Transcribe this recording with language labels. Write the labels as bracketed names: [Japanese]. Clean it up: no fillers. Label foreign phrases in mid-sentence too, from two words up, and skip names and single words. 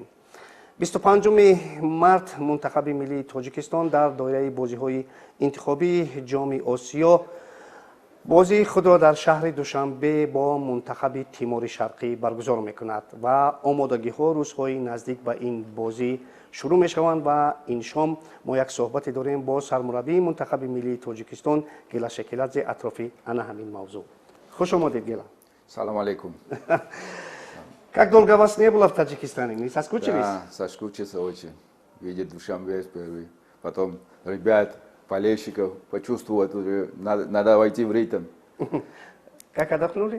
[Tajik] 25 مارت منتخب ملی تاجیکستان در دایره بازی‌های انتخابی جام آسیا بازی خود را در شهر دوشنبه با منتخب تیمور شرقی برگزار میکند و آمادگی‌ها روزهای نزدیک به این بازی شروع میشوند و این شام ما یک صحبت داریم با سرمربی منتخب ملی تاجیکستان گیلا شکیلادзе اطراف انا همین موضوع. خوش آمدید گیلا. [Arabic] سلام عليكم. [Russian] Как долго вас не было в Таджикистане? Не соскучились? Да, соскучился очень. Видеть Душанбе впервые. Потом ребят, болельщиков почувствовать уже, надо войти в ритм. Как отдохнули?